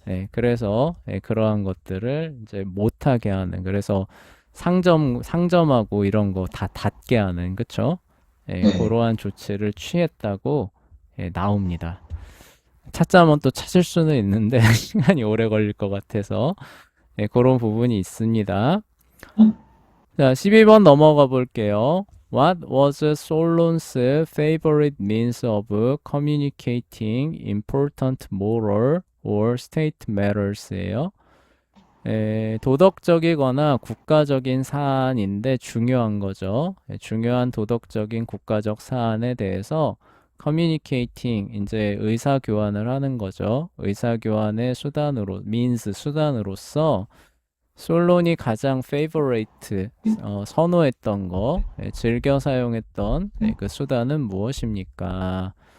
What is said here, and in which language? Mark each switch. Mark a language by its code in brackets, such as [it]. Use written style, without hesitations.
[ko] 그래서 그러한 것들을 이제 못하게 하는, 그래서 상점하고 이런 거 다 닫게 하는, 그쵸? 네. 그러한 조치를 취했다고 나옵니다. 찾자면 또 찾을 수는 있는데 시간이 오래 걸릴 것 같아서 그런 부분이 있습니다. 자, 12번 넘어가 볼게요. [en] What was Solon's favorite means of communicating important moral or state matters예요. [ko] 도덕적이거나 국가적인 사안인데 중요한 거죠. 중요한 도덕적인 국가적 사안에 대해서 communicating 이제 의사 교환을 하는 거죠. 의사 교환의 수단으로 means 수단으로서 솔론이 가장 favorite 선호했던 거, 즐겨 사용했던 그 수단은 무엇입니까?